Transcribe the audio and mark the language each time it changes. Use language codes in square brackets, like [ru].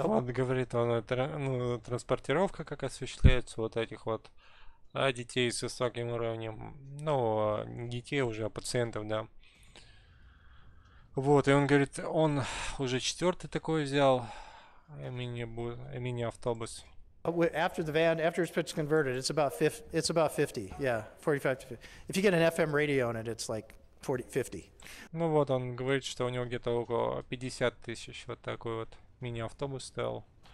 [ru] Он говорит, ну, транспортировка как осуществляется вот этих вот детей с высоким уровнем, ну, не детей уже, а пациентов, да. Вот, и он говорит, он уже 4-й такой взял, мини-автобус. [en] After it's converted, it's about 50, yeah, 45 to 50. If you get an FM radio on it, it's like 50. [ru] Ну вот, он говорит, что у него где-то около 50 тысяч вот такой вот мини-автобус стоил.